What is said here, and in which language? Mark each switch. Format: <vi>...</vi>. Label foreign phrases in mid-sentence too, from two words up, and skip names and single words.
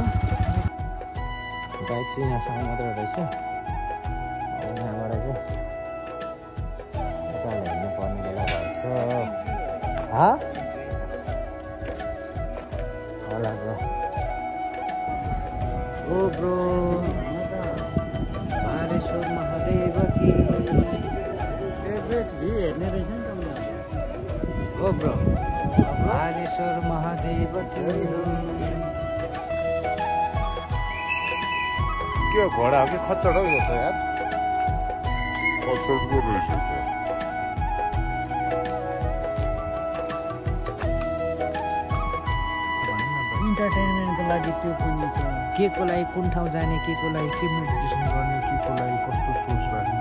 <ne>बाइक चाहिँ यहाँसम्म मात्र रहेछ। यहाँबाट चाहिँ उकालो हिँड्नु पर्ने बेला भएछ। होला ब्रो। ओ ब्रो, बालेश्वर महादेव की भी हेर्ने रहेछ नि त। ओ ब्रो, बालेश्वर महादेव की। क्या घोड़ा हो कि खच्चड हो यो त यार? खच्चड पो रहेछ त। इन्टरटेनमेन्टको लागि त्यो पनि छ। के को लागि कुन ठाउँ जाने, के को लागि के मेडिटेसन गर्ने, के को लागि कस्तो सोच राख्ने,</ne>